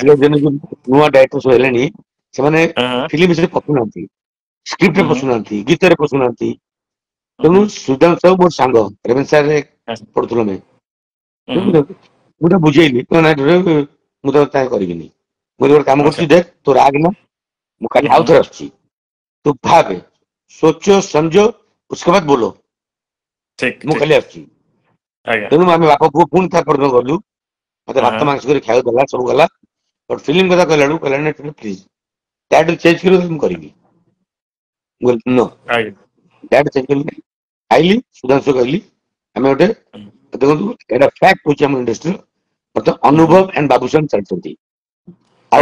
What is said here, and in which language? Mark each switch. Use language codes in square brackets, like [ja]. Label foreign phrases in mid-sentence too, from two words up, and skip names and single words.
[or] ଆଜିକା ଦିନରେ ଯୋଉ ନୂଆ ଡାଇରେକ୍ଟର ସବୁ ହେଲେଣି ସେମାନେ ଫିଲ୍ମ ବିଷୟରେ ପଶୁନାହାନ୍ତି, ସ୍କ୍ରିପ୍ଟରେ ପଶୁନାହାନ୍ତି, ଗୀତରେ ପଶୁନାହାନ୍ତି, ତେଣୁ ସୁଧାଂଶୁ ସାହୁ ମୋର ସାଙ୍ଗ, ରେଭେନ୍ସାରେ ପଢୁଥିଲୁ ଆମେ, ମୁଁ ତ ବୁଝେଇଲି ମୁଁ ତ ତାହା କରିବିନି, ମୁଁ ଗୋଟେ କାମ ଆଚ୍ଛା କରୁଛି ଦେଖ ତୋ ରାଗ ନା, ମୁଁ କାଲି ଆଉ ଥରେ ଆସୁଛି, ତୁ ଭାବେ [hi] सोचो समझो उसके बाद बोलो, [or] ଠିକ ମୁଁ ଠିକ କାଲି ଆସୁଛି। ଆଜ୍ଞା ତେଣୁ ଆମେ ବାପ ପୁଅ ପୁଣି ତା ପରଦିନ ଗଲୁ, ମତେ ଭାତ ମାଂସ କରି ଖାଇବାକୁ ଦେଲା, ସବୁ ଗଲା, ବଟ୍ ଫିଲ୍ମ କଥା କହିଲା ବେଳକୁ କହିଲା ନା [en] please title change [or] କରିବ ମୁଁ କରିବି, ମୁଁ କହିଲି नो ଆଜ୍ଞା [en] title change [or] କରିବି, ଆଇଲି ସୁଧାଂଶୁ କହିଲି ଆମେ ଗୋଟେ, ଦେଖନ୍ତୁ ଏଇଟା ଫ୍ୟାକ୍ଟ ହଉଛି ଆମ ଇଣ୍ଡଷ୍ଟ୍ରିର, ମତେ ଅନୁଭବ ଆଣ୍ଡ ବାବୁସାନ ଚାଲିଛନ୍ତି, ଆଉ